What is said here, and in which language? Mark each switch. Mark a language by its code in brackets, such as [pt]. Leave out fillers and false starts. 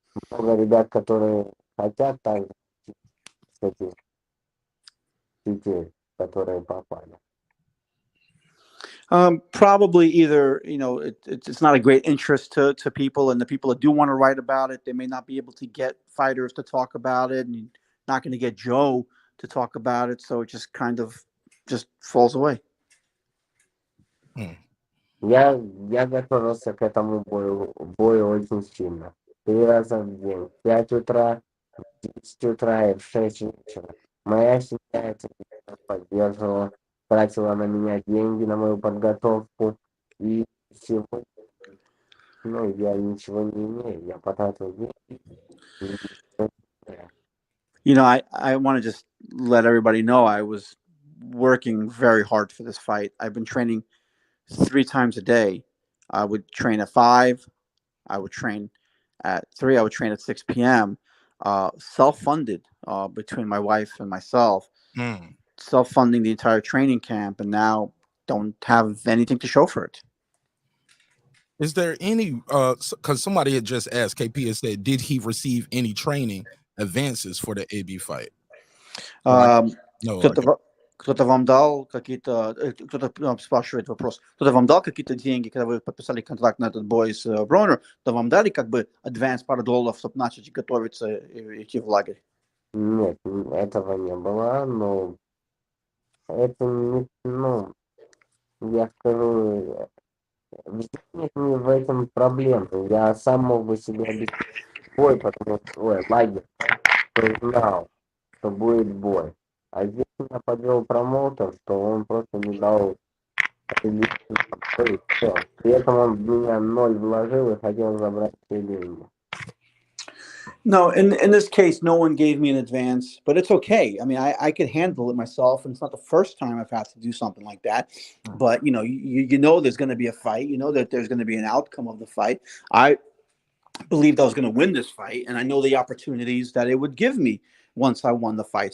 [ru] Много ребят, которые хотят также этих детей, которые попали. [en] Probably either, it's not a great interest to people, and the people that do want to write about it, they may not be able to get fighters to talk about it, and not going to get Joe to talk about it, so it just kind of just falls away. [ru] Я готовился к этому бою очень сильно. 3 раза в день, в 5 утра, в 10 утра и в 6 вечера. Моя семья это поддерживала, тратила на меня деньги, на мою подготовку. И сегодня, я ничего не имею, я потратил деньги. [en] I want to just let everybody know I was working very hard for this fight. I've been training 3 times a day. I would train at 5. I would train at 3. I would train at 6 p.m. Self-funded between my wife and myself. Self-funding the entire training camp, and now don't have anything to show for it. Is there any, because somebody had just asked, KP had said, did he receive any training advances for the AB fight? No. [ru] Кто-то вам дал какие-то, кто-то спрашивает вопрос, кто-то вам дал какие-то деньги, когда вы подписали контракт на этот бой с Бронер, то вам дали как бы адванс пару $, чтобы начать готовиться и идти в лагерь? Нет, этого не было, но это не, я скажу, нет в этом проблем. Я сам мог бы себе обеспечить бой, потому что лагерь, кто знал, что будет бой. А здесь меня подвел промоутер, что он просто не дал бой, все. При этом он в меня 0 вложил и хотел забрать все деньги. [en] No, in this case, no one gave me an advance, but it's okay. I mean, I could handle it myself, and it's not the first time I've had to do something like that. But you know there's going to be a fight. You know that there's going to be an outcome of the fight. I believed I was going to win this fight, and I know the opportunities that it would give me once I won the fight.